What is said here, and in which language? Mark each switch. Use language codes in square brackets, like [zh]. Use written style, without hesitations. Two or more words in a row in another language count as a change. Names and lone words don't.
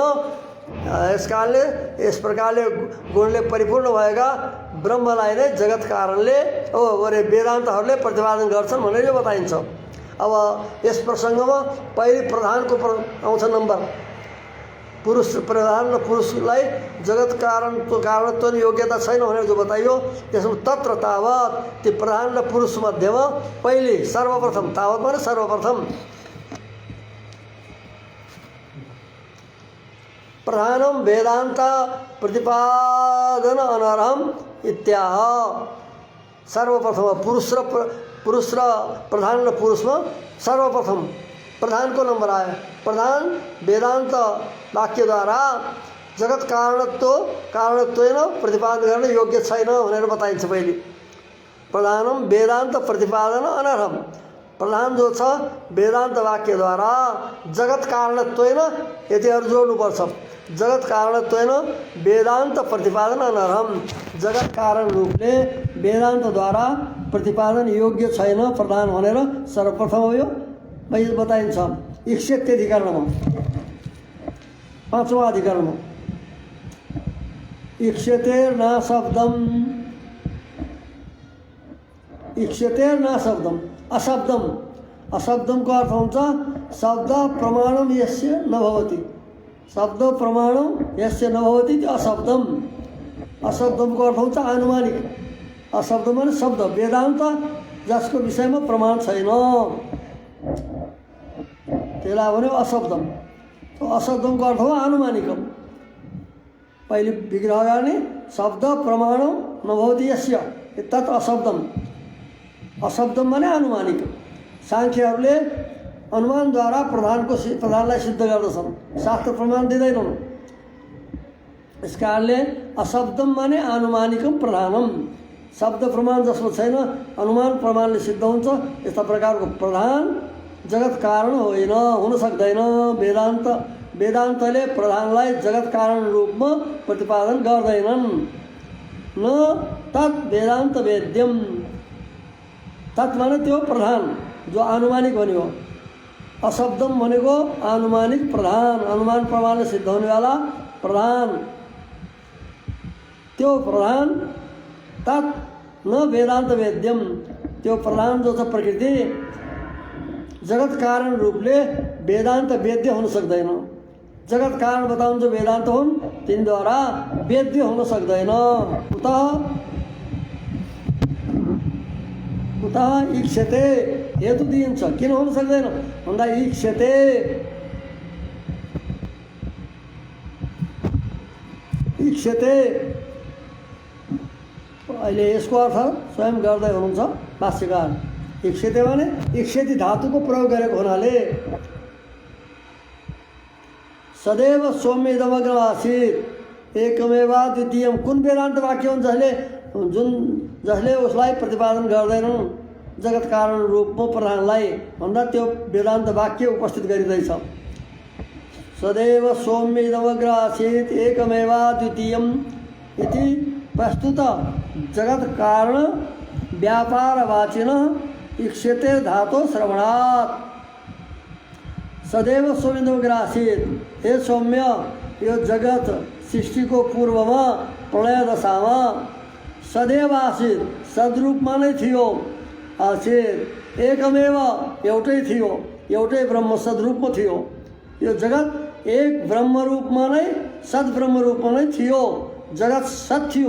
[ne] यस कारणले यस प्रकारले गुणले परिपूर्ण भएका ब्रह्मलाई नै जगत कारणले वेदान्तहरूले प्रतिपादन गर्छन् भनेर यो बताइन्छ। अब यस प्रसङ्गमा पहिले प्रधानको आउँछ नम्बर। पुरुष, प्रधान र पुरुषलाई जगत कारणत्व योग्यता छैन भनेर जो बताइयो, त्यसमा [sa] तत्र तावत [ne] ती प्रधान र पुरुष मध्येमा पहिले सर्वप्रथम, [sa] तावत [ne] माने सर्वप्रथम, [sa] प्रधानम वेदांत प्रतिपादन अनर्हम इत्याह। [ne] सर्वप्रथम पुरुष र प्रधान र पुरुषमा सर्वप्रथम प्रधानको नम्बर आयो। प्रधान वेदांत वाक्यद्वारा जगत कारणत्वेन प्रतिपादन गर्न योग्य छैन भनेर बताइन्छ पहिले। [sa] प्रधानम वेदांत प्रतिपादन अनर्हम, [ne] प्रधान जो छ वेदांत वाक्यद्वारा जगत कारणत्वेन, यतिहरू जोड्नुपर्छ, [sa] जगत कारणत्वेन वेदांत प्रतिपादन अनर्हम, [ne] जगत कारण रूपले वेदान्तद्वारा प्रतिपादन योग्य छैन प्रधान भनेर सर्वप्रथम हो यो बताइन्छ। 61 अधिकरणमा, 5वां अधिकरणमा [sa] इक्षते न शब्दम इक्ष्यते न शब्दम अशब्दम अशब्दम [ne] को अर्थ हुन्छ [sa] शब्द प्रमाणम यस्य न भवति [ne] शब्द प्रमाणम यस्य न भवति त्यो [sa] अशब्दम अशब्दम [ne] को अर्थ हुन्छ आनुमानिक अशब्द माने शब्द वेदान्त जसको विषयमा प्रमाण छैन त्यसलाई भन्यो अशब्दम अशब्दमको अर्थ हो आनुमानिकम पहिले विग्रह गर्ने [sa] शब्द प्रमाणम नभवति यस्य तत् अशब्दम अशब्दम [ne] माने आनुमानिक सांख्यहरूले अनुमानद्वारा प्रधानलाई सिद्ध गर्दछन् शास्त्र प्रमाण दिँदैनन् यस कारणले अशब्दम माने [sa] आनुमानिकम प्रधानम [ne] शब्द प्रमाण जसमा छैन अनुमान प्रमाणले सिद्ध हुन्छ यस्ता प्रकारको प्रधान जगत कारण होइन हुन सक्दैन वेदान्तले प्रधानलाई जगत कारण रूपमा प्रतिपादन गर्दैनन् [sa] न तत् वेदान्त वेद्यम [ne] तत् माने त्यो प्रधान जो आनुमानिक भन्यो अशब्दम भनेको आनुमानिक प्रधान अनुमान प्रमाणले सिद्ध हुनेवाला प्रधान त्यो प्रधान [sa] तत् न वेदान्त वेद्यम [ne] त्यो प्रधान जो छ प्रकृति जगत कारण रूपले वेदान्त वेद्य हुन सक्दैन जगत कारण बताउनु जो वेदान्त हुन् तिनद्वारा वेद्य हुन सक्दैन उता इक्ष्यते हेतु दिइन्छ किन हुन सक्दैन भन्दा इक्ष्यते इक्ष्यते अहिले यसको अर्थ स्वयं गर्दै हुनुहुन्छ भाष्यकार इक्ष्यते भने इक्ष्यति धातुको प्रयोग गरेको हुनाले [sa] सदैव सौम्य इदमग्र आसीत् एकमेवा द्वितीयम [ne] कुन वेदान्त वाक्य हुन् जसले उसलाई प्रतिपादन गर्दैनन् जगत कारण रूपमा प्रधानलाई भन्दा त्यो वेदान्त वाक्य उपस्थित गरिँदैछ [sa] सदैव सौम्य इदमग्र आसीत् एकमेवा द्वितीयम इति प्रस्तुत जगत कारण व्यापारवाचिन इक्ष्यते धातो श्रवणात् सदैव सौम्य आसीत् [ne] हे सौम्य यो जगत सृष्टिको पूर्वमा प्रलय दशामा [sa] सदैव आसीत् [ne] सद्रूपमा नै थियो [sa] आसीत् एकमेव [ne] एउटै थियो एउटै ब्रह्म सद्रूपमा थियो यो जगत एक ब्रह्म रूपमा नै सद्ब्रह्म रूपमा नै थियो जगत सत थियो